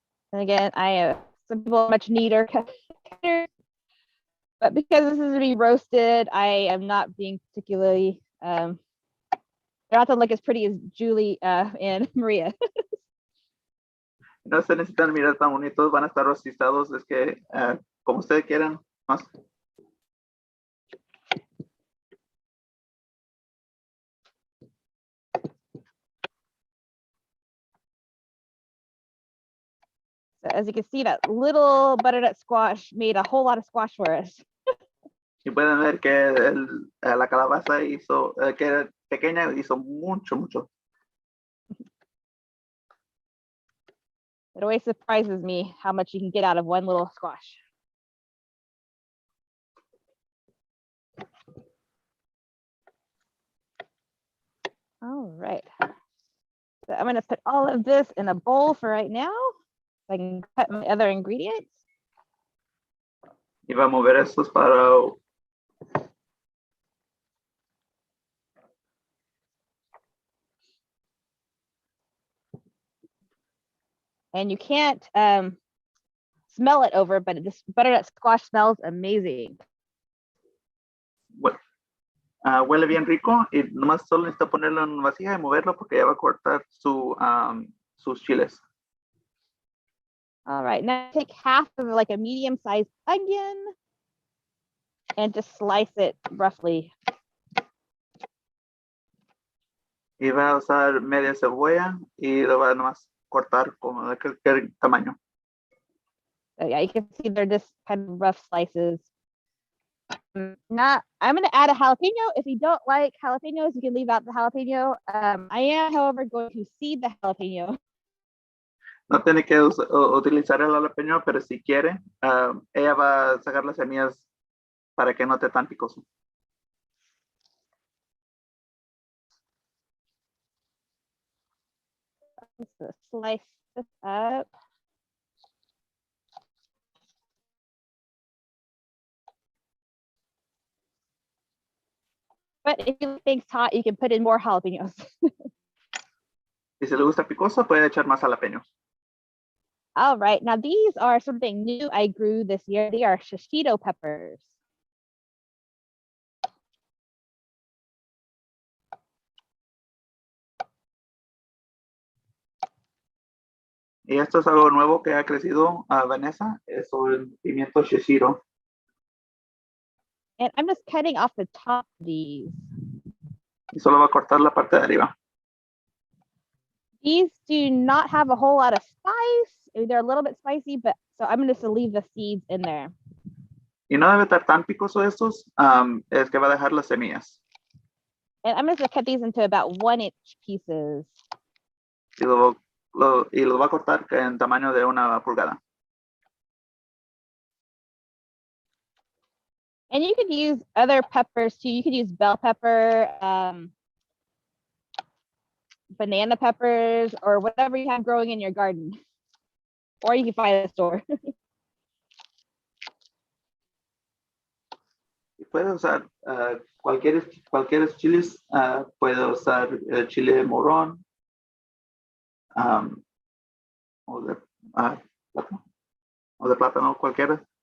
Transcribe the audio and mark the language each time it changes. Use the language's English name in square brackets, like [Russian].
[English] And again, I have some people are much neater cutters, but because this is to be roasted, I am not being particularly, they're not to look as pretty as Julie and Maria. [Spanish] No se necesitan mirar tan bonitos, van a estar rostizados, es que como ustedes quieran. Más. [English] So as you can see, that little butternut squash made a whole lot of squash for us. [Spanish] Y pueden ver que la calabaza hizo, que era pequeña, hizo mucho, mucho. [English] It always surprises me how much you can get out of one little squash. All right. So I'm gonna put all of this in a bowl for right now. So I can cut my other ingredients. [Spanish] Y va a mover estos para. [English] And you can't smell it over, but this butternut squash smells amazing. [Spanish] Huele bien rico y nomás solo necesita ponerlo en una vasija y moverlo porque ya va a cortar sus chiles. [English] All right, now take half of like a medium-sized onion and just slice it roughly. [Spanish] Y va a usar media cebolla y lo va a nomás cortar como de cualquier tamaño. [English] So yeah, you can see they're just kind of rough slices. I'm gonna add a jalapeno. If you don't like jalapenos, you can leave out the jalapeno. I am, however, going to seed the jalapeno. [Spanish] No tiene que utilizar el jalapeño, pero si quiere, ella va a sacar las semillas para que no esté tan picoso. [English] So slice this up. But if you like things hot, you can put in more jalapenos. [Spanish] Y si le gusta picoso, puede echar más jalapeños. [English] All right, now these are something new I grew this year. They are shishito peppers. [Spanish] Y esto es algo nuevo que ha crecido Vanessa, es el pimiento shishito. [English] And I'm just cutting off the top of these. [Spanish] Y solo va a cortar la parte de arriba. [English] These do not have a whole lot of spice. They're a little bit spicy, but so I'm just gonna leave the seeds in there. [Spanish] Y no debe estar tan picoso estos, es que va a dejar las semillas. [English] And I'm just gonna cut these into about 1-inch pieces. [Spanish] Y lo va a cortar en tamaño de una pulgada. [English] And you could use other peppers too. You could use bell pepper, banana peppers, or whatever you have growing in your garden. Or you can find at a store. [Spanish] Puede usar cualquier chiles, puede usar chile morrón o de plátano, cualquiera.